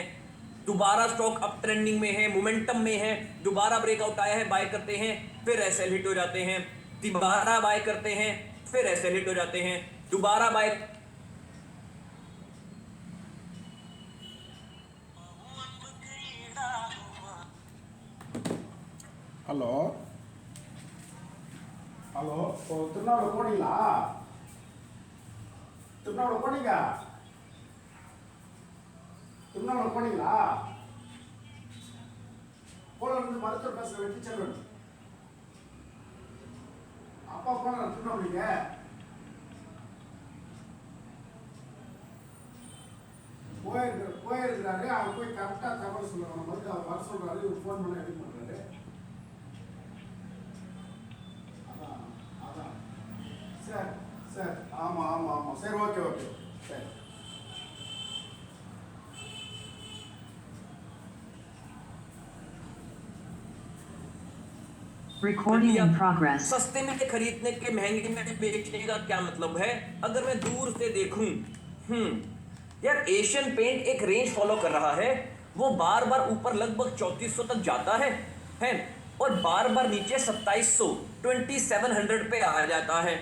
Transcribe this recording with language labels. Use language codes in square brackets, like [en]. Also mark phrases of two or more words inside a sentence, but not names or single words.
[hi] दोबारा [en] stock up trending [hi] में है, मोमेंटम में है, दोबारा ब्रेकआउट आया है, बाय करते हैं, फिर ऐसे हिट हो जाते हैं, दोबारा बाय करते हैं, फिर ऐसे हिट हो जाते हैं, दोबारा बाय [ta] ஹலோ ஹலோ ஓ திருநாவூர் போனீங்களா? திருநாவூர் போனீங்க? திருநாவூர் போனீங்களா? போல மருத்துவர் பேசுகிற வெற்றிச்செல்வன் அப்பா போன திருநாவூரிங்க. போயிருக்கிறாரு. அவர் போய் கரெக்டாக தகவல் சொல்லுவாங்க. மருந்து அவர் வர சொல்றாரு. இவர் ஃபோன் பண்ண எடுக்க மாட்டாரு. அதான் அதான் சார் சார் ஆமாம் ஆமாம் ஆமாம் சரி [en] okay okay [ta] சரி. [en] Recording in progress. [hi] सस्ते में खरीदने के महंगे में बेचने का क्या मतलब है? अगर मैं दूर से देखूं, यार एशियन पेंट एक रेंज फॉलो कर रहा है, वो बार बार ऊपर लगभग 3400 तक जाता है और बार बार नीचे 2700 2700 पे आ जाता है।